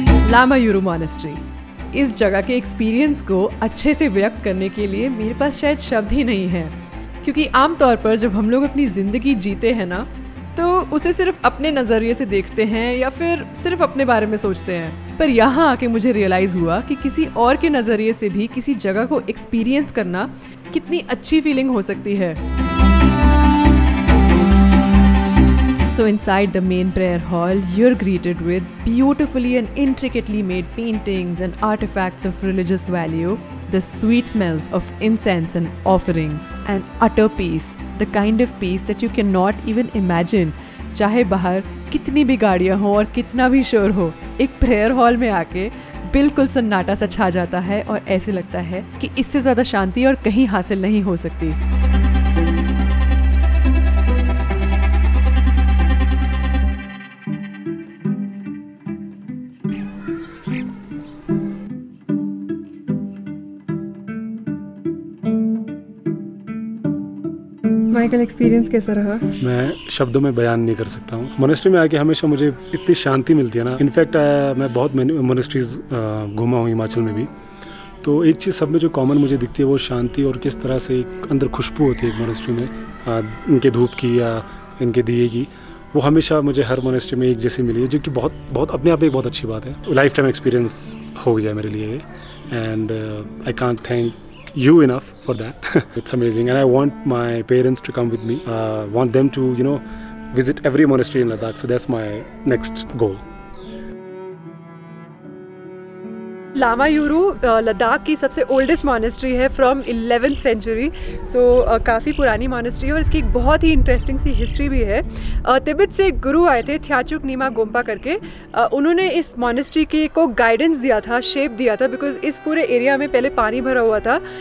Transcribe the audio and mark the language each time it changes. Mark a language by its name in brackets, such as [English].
[Hindi] Lamayuru monastery, इस जगह के एक्सपीरियंस को अच्छे से व्यक्त करने के लिए मेरे पास शायद शब्द ही नहीं है, क्योंकि आमतौर पर जब हम लोग अपनी ज़िंदगी जीते हैं ना तो उसे सिर्फ अपने नज़रिए से देखते हैं या फिर सिर्फ अपने बारे में सोचते हैं। पर यहाँ आके मुझे रियलाइज़ हुआ कि किसी और के नज़रिए से भी किसी जगह को एक्सपीरियंस करना कितनी अच्छी फीलिंग हो सकती है। [English] So inside the main prayer hall, you're greeted with beautifully and intricately made paintings and artifacts of religious value, the sweet smells of incense and offerings, and utter peace, the kind of peace that you cannot even imagine. [Hindi] चाहे बाहर कितनी भी गाड़ियाँ हो और कितना भी शोर हो, एक प्रेयर हॉल में आके बिल्कुल सन्नाटा सा छा जाता है और ऐसे लगता है कि इससे ज़्यादा शांति और कहीं हासिल नहीं हो सकती। माइकल, एक्सपीरियंस कैसा रहा? मैं शब्दों में बयान नहीं कर सकता हूँ। मोनेस्ट्री में आके हमेशा मुझे इतनी शांति मिलती है ना। इनफैक्ट मैं बहुत मोनेस्ट्रीज घूमा हूँ हिमाचल में भी, तो एक चीज़ सब में जो कॉमन मुझे दिखती है वो शांति और किस तरह से एक अंदर खुशबू होती है एक मोनेस्ट्री में, इनके धूप की या इनके दिए की, वो हमेशा मुझे हर मोनेस्ट्री में एक जैसी मिली है, जो कि बहुत अपने आप में एक बहुत अच्छी बात है। [English] life time experience [Hindi] हो गया मेरे लिए [English] And I can't thank you enough for that. It's amazing and I want my parents to come with me. Want them to visit every monastery in Ladakh, so that's my next goal. [Hindi] Lama यूरू Ladakh की सबसे oldest monastery है [English] From 11th century. [Hindi] सो काफ़ी पुरानी monastery है और इसकी एक बहुत ही इंटरेस्टिंग सी हिस्ट्री भी है। तिब्बत से एक गुरु आए थे थ्याचुक नीमा गोम्पा करके, उन्होंने इस मॉनेस्ट्री के को गाइडेंस दिया था, शेप दिया था, बिकॉज इस पूरे एरिया में पहले पानी भरा हुआ था।